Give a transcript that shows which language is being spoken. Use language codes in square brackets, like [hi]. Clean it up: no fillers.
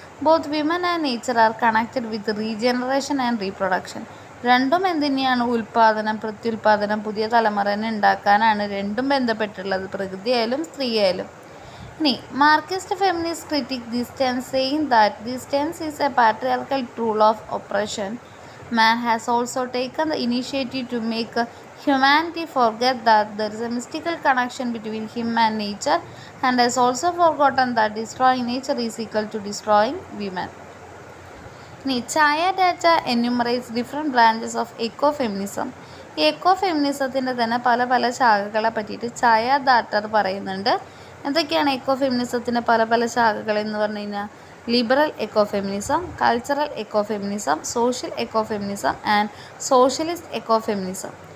[en] Both women and nature are connected with regeneration and reproduction. [ml] രണ്ടും എന്തുതന്നെയാണ്? ഉൽപ്പാദനം, പ്രത്യുൽപാദനം, പുതിയ തലമുറനെ ഉണ്ടാക്കാനാണ് രണ്ടും ബന്ധപ്പെട്ടുള്ളത്, പ്രകൃതിയായാലും സ്ത്രീയായാലും. [en] ഇനി Marxist feminist critic this tense, saying that this tense is a patriarchal tool of oppression. Man has also taken the initiative to make humanity forget that there is a mystical connection between him and nature, and has also forgotten that destroying nature is equal to destroying women. ചായ data enumerates different branches of ecofeminism. [ml] ഈ എക്കോഫെമിനിസത്തിൻ്റെ തന്നെ പല പല ശാഖകളെ പറ്റിയിട്ട് ചായ daughter പറയുന്നുണ്ട്. എന്തൊക്കെയാണ് എക്കോഫെമിനിസത്തിൻ്റെ പല പല ശാഖകൾ എന്ന് പറഞ്ഞു കഴിഞ്ഞാൽ? Liberal എക്കോഫെമിനിസം, cultural എക്കോഫെമിനിസം, social എക്കോഫെമിനിസം and socialist എക്കോഫെമിനിസം.